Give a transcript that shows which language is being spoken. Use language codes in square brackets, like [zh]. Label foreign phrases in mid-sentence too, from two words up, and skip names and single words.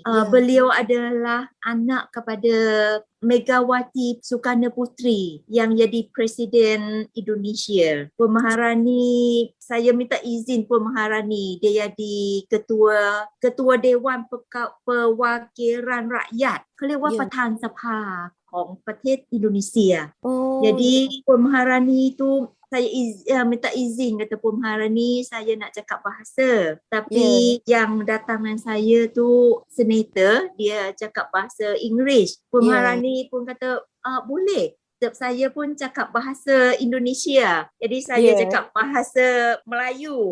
[ms] Beliau adalah anak kepada Megawati Sukarno Putri yang jadi Presiden Indonesia. Puan Maharani, saya minta izin Puan Maharani, dia jadi Ketua Dewan Perwakilan Rakyat, [th] เขาเรียกว่าประธานสภาของประเทศอินโดนีเซีย. [ms] Jadi Puan Maharani tu saya minta izin kata Puan Maharani, saya nak cakap bahasa, tapi yang datang dengan saya tu senator, dia cakap bahasa Inggeris. Puan Maharani pun kata boleh. Sebab saya pun cakap bahasa Indonesia, jadi saya cakap bahasa Melayu.